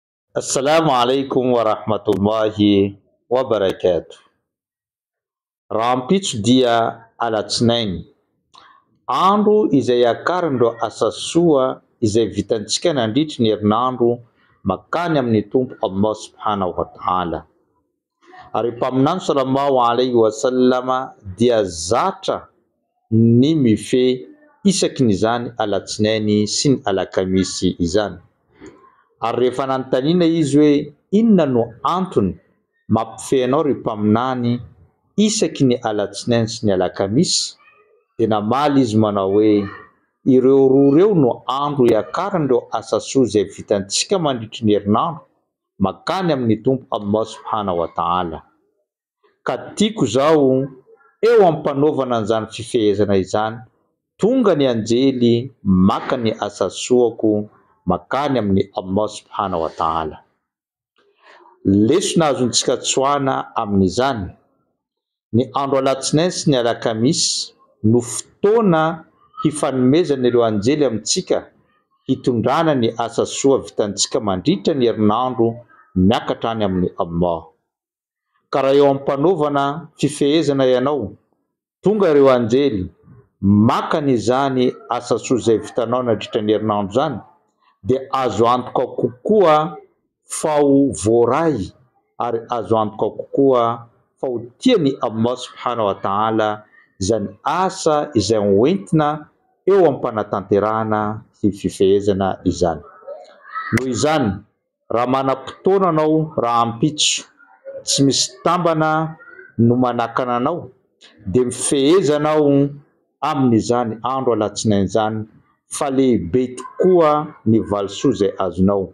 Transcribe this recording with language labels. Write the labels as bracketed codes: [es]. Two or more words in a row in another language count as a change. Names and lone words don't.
[ar] السلام عليكم ورحمة الله وبركاته. [mg] Raha ampitso dia alatsinainy, andro izay akarandro asa soa izay vitantsika nandritry ny herinandro makany amin'ny tompo [ar] الله سبحانه وتعالى. [mg] Ary mpaminany [ar] صلى الله عليه وسلم [mg] dia zatra ny mifehy isakin'izany alatsinainy sy ny alakamisy izany. Ary rehefa nanontaniana izy hoe inona no antony mampifehy anao ry mpaminany isaky ny alatsinainy sy ny alakamisy, dia namaly izy manao hoe ireo roa ireo no andro iakarandreo asa soa izay vitantsika mandritry ny herinandro makany amin'ny tompo [ar] الله سبحانه وتعالى. [mg] Ka tiako zao eo ampanaovana an'izany fifehezana izany, tonga ny anjely maka ny asa soako makany amin'ny [ar] الله سبحانه وتعالى. [mg] Lesona azontsika tsoana amin'izany, ny andro alatsinainy sy ny alakamisy no fotoana hifanomezana ireo anjely amintsika hitondrana ny asa soa vitantsika mandritra ny herinandro miakatra any amin'ny Allah. Ka raha eo ampanaovana fifehezana ianao, tonga ireo anjely maka n'izany asa soa izay vitanao nandritra ny herinandro zany, dia azo antoka kokoa fa ho voaray ary azo antoka kokoa fa ho tiany [ar] الله سبحانه وتعالى [mg] izany asa izay hoentina eo ampanatanterahana sy fifehezana izany. Noho izany, raha manam-potoana anao raha ampitso, tsy misy tambana no manakana anao, dia mifehezanao amin'izany andro alatsinainy izany fa lehibe tokoa ny valisoa izay azonao.